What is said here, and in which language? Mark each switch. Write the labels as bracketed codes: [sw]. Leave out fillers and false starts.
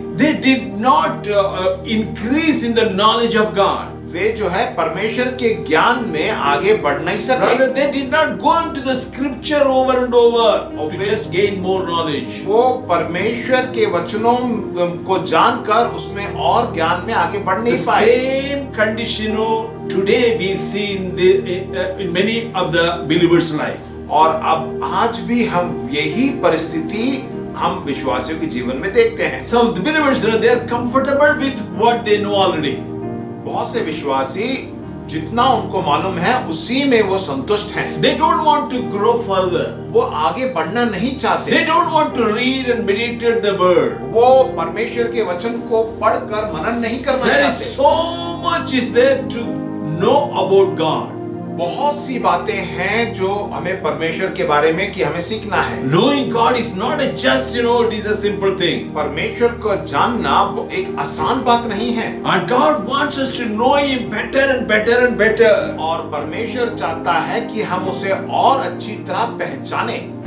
[en] They did not increase in the knowledge of God. [hi] वे जो है परमेश्वर के ज्ञान में आगे बढ़ नहीं सके। [en] Rather, they did not go into the scripture over and over to just gain more knowledge. [hi] वो परमेश्वर के वचनों को जानकर उसमें और ज्ञान में आगे बढ़ नहीं पाए। [en] The same condition today we see in many of the believers' life. [hi] और अब आज भी हम यही परिस्थिति हम विश्वासियों के जीवन में देखते हैं। [en] Some of the believers they are comfortable with what they know already. [hi] बहुत से विश्वासी जितना उनको मालूम है उसी में वो संतुष्ट हैं। [en] They don't want to grow further. [hi] वो आगे बढ़ना नहीं चाहते। [en] They don't want to read and meditate the word. [hi] वो परमेश्वर के वचन को पढ़कर मनन नहीं करना [en] There [hi] चाहते। [en] is so much is there to know about God. [hi] बहुत सी बातें हैं जो हमें परमेश्वर के बारे में कि हमें सीखना है। [en] Knowing God is not a just it is a simple thing. [hi] परमेश्वर को जानना एक आसान बात नहीं है। [en] And God wants us to know Him better and better and better. [hi] और परमेश्वर चाहता है कि हम उसे और अच्छी तरह पहचाने।